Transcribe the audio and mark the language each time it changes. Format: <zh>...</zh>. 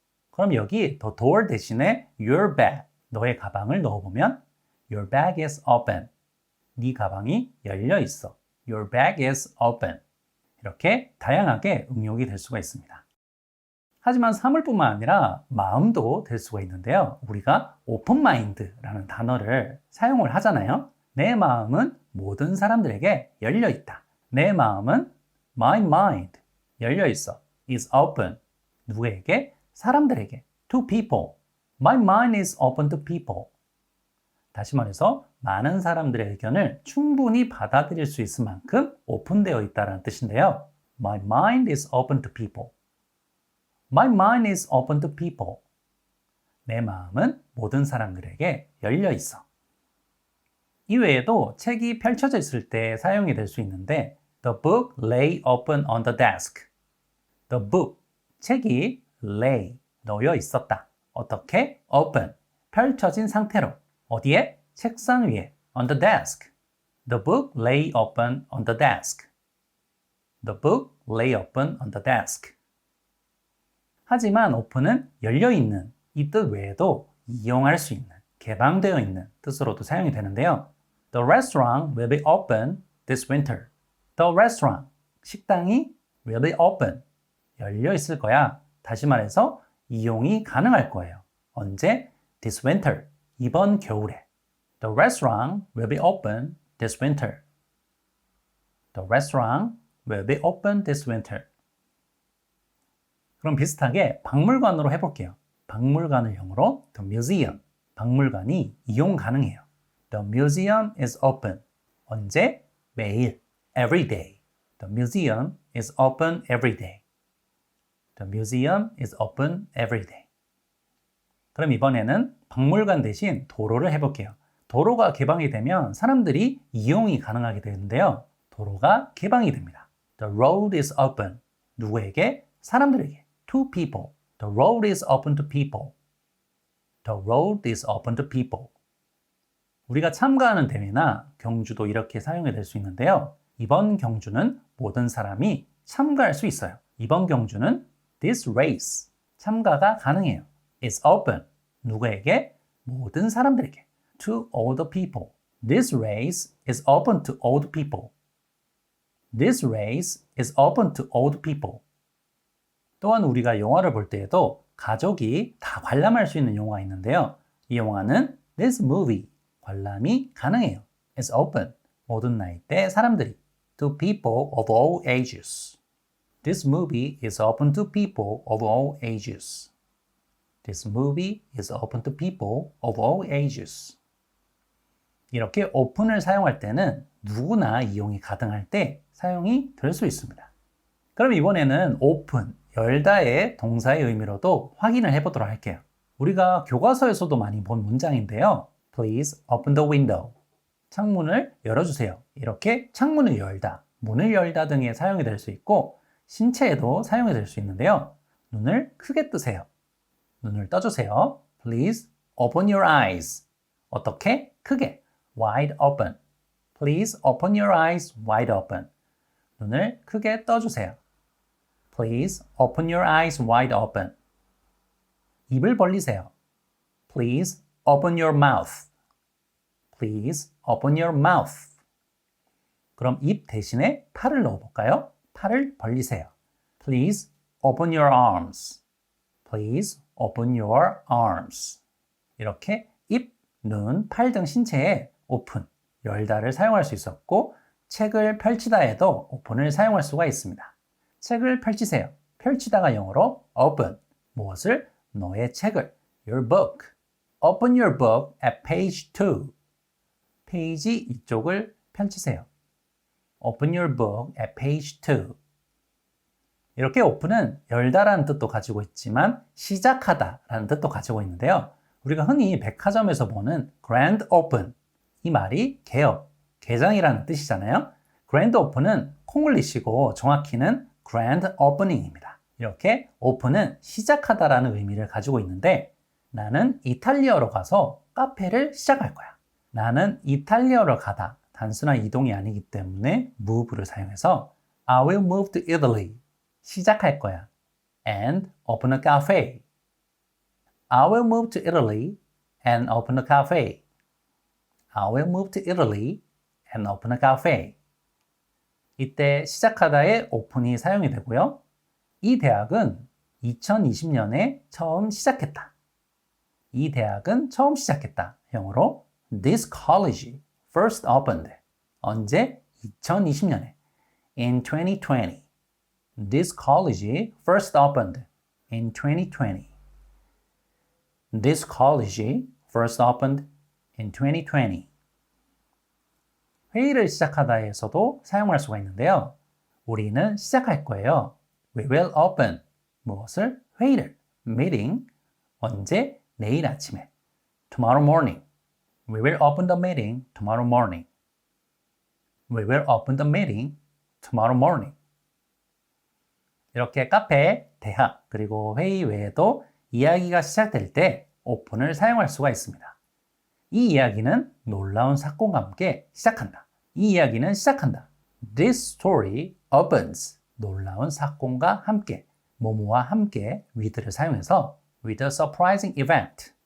<ko>그럼 여기</ko> <en>the door 대신에 your bag,</en> <ko>너의 가방을 넣어보면</ko> <en>Your bag is open.</en> <ko>네 가방이 열려 있어.</ko> <en>Your bag is open.</en> <ko>이렇게 다양하게 응용이 될 수가 있습니다. 하지만 사물뿐만 아니라 마음도 될 수가 있는데요. 우리가 open mind라는 단어를 사용을 하잖아요. 내 마음은 모든 사람들에게 열려 있다. 내 마음은 my mind, 열려 있어.</ko> <en>is open.</en> <ko>누구에게? 사람들에게.</ko> <en>to people. My mind is open to people.</en> <ko>다시 말해서 많은 사람들의 의견을 충분히 받아들일 수 있을 만큼 오픈되어 있다는 뜻인데요.</ko> <en>My mind is open to people. My mind is open to people.</en> <ko>내 마음은 모든 사람들에게 열려 있어. 이 외에도 책이 펼쳐져 있을 때 사용이 될 수 있는데</ko> <en>The book lay open on the desk. The book,</en> <ko>책이 lay, 놓여 있었다. 어떻게? open, 펼쳐진 상태로. 어디에? 책상 위에.</ko> <en>on the desk. The book lay open on the desk. The book lay open on the desk.</en> <ko>하지만 open은 열려있는 이 뜻 외에도 이용할 수 있는, 개방되어 있는 뜻으로도 사용이 되는데요.</ko> <en>The restaurant will be open this winter. The restaurant,</en> <ko>식당이</ko> <en>will be open,</en> <ko>열려 있을 거야. 다시 말해서 이용이 가능할 거예요. 언제?</ko> <en>This winter,</en> <ko>이번 겨울에.</ko> <en>The restaurant will be open this winter. The restaurant will be open this winter.</en> <ko>그럼 비슷하게 박물관으로 해볼게요. 박물관을 영어로</ko> <en>The museum,</en> <ko>박물관이 이용 가능해요.</ko> <en>The museum is open.</en> <ko>언제? 매일.</ko> <en>Every day. The museum is open every day. The museum is open every day.</en> <ko>그럼 이번에는 박물관 대신 도로를 해볼게요. 도로가 개방이 되면 사람들이 이용이 가능하게 되는데요. 도로가 개방이 됩니다.</ko> <en>The road is open.</en> <ko>누구에게? 사람들에게.</ko> <en>To people. The road is open to people. The road is open to people.</en> <ko>우리가 참가하는 대회나 경주도 이렇게 사용이 될 수 있는데요. 이번 경주는 모든 사람이 참가할 수 있어요. 이번 경주는</ko> <en>This race,</en> <ko>참가가 가능해요.</ko> <en>It's open.</en> <ko>누구에게? 모든 사람들에게.</ko> <en>To all the people. This race is open to all the people. This race is open to all the people.</en> <ko>또한 우리가 영화를 볼 때에도 가족이 다 관람할 수 있는 영화가 있는데요. 이 영화는</ko> <en>This movie,</en> <ko>관람이 가능해요.</ko> <en>It's open.</en> <ko>모든 나이대 사람들이.</ko> <en>To people of all ages. This movie is open to people of all ages. This movie is open to people of all ages.</en> <ko>이렇게 open을 사용할 때는 누구나 이용이 가능할 때 사용이 될 수 있습니다. 그럼 이번에는 open, 열다의 동사의 의미로도 확인을 해보도록 할게요. 우리가 교과서에서도 많이 본 문장인데요.</ko> <en>Please open the window.</en> <ko>창문을 열어주세요. 이렇게 창문을 열다, 문을 열다 등에 사용이 될 수 있고 신체에도 사용이 될 수 있는데요. 눈을 크게 뜨세요. 눈을 떠주세요.</ko> <en>Please open your eyes.</en> <ko>어떻게? 크게.</ko> <en>Wide open. Please open your eyes wide open.</en> <ko>눈을 크게 떠주세요.</ko> <en>Please open your eyes wide open. 입을 벌리세요. Please open your mouth. Please open your mouth.</en> <ko>그럼 입 대신에 팔을 넣어볼까요? 팔을 벌리세요.</ko> <en>Please open your arms. Please open your arms.</en> <ko>이렇게 입, 눈, 팔 등 신체에 open, 열다를 사용할 수 있었고 책을 펼치다에도 open을 사용할 수가 있습니다. 책을 펼치세요. 펼치다가 영어로 open, 무엇을? 너의 책을,</ko> <en>your book. Open your book at page 2.</en> <ko>페이지 이쪽을 펼치세요.</ko> <en>Open your book at page 2.</en> <ko>이렇게 open은 열다라는 뜻도 가지고 있지만 시작하다라는 뜻도 가지고 있는데요. 우리가 흔히 백화점에서 보는 grand open, 이 말이 개업, 개장이라는 뜻이잖아요. grand open은 콩글리시고 정확히는 grand opening입니다. 이렇게 open은 시작하다라는 의미를 가지고 있는데 나는 이탈리아로 가서 카페를 시작할 거야. 나는 이탈리아로 가다, 단순한 이동이 아니기 때문에 move를 사용해서</ko> <en>I will move to Italy,</en> <ko>시작할 거야.</ko> <en>And open a cafe. I will move to Italy and open a cafe. I will move to Italy and open a cafe.</en> <ko>이때 시작하다의 open이 사용이 되고요. 이 대학은 2020년에 처음 시작했다. 이 대학은 처음 시작했다. 영어로</ko> <en>This college first opened.</en> <ko>언제? 2020년에.</ko> <en>In 2020. This college first opened in 2020. This college first opened in 2020.</en> <ko>회의를 시작하다에서도 사용할 수가 있는데요. 우리는 시작할 거예요.</ko> <en>We will open.</en> <ko>무엇을? 회의를. Meeting. 언제? 내일 아침에.</ko> <en>Tomorrow morning. We will open the meeting tomorrow morning. We will open the meeting tomorrow morning.</en> <ko>이렇게 카페, 대학, 그리고 회의 외에도 이야기가 시작될 때 open을 사용할 수가 있습니다. 이 이야기는 놀라운 사건과 함께 시작한다. 이 이야기는 시작한다.</ko> <en>This story opens.</en> <ko>놀라운 사건과 함께, 뭐뭐와 함께 with를 사용해서</ko> <en>with a surprising event.</en>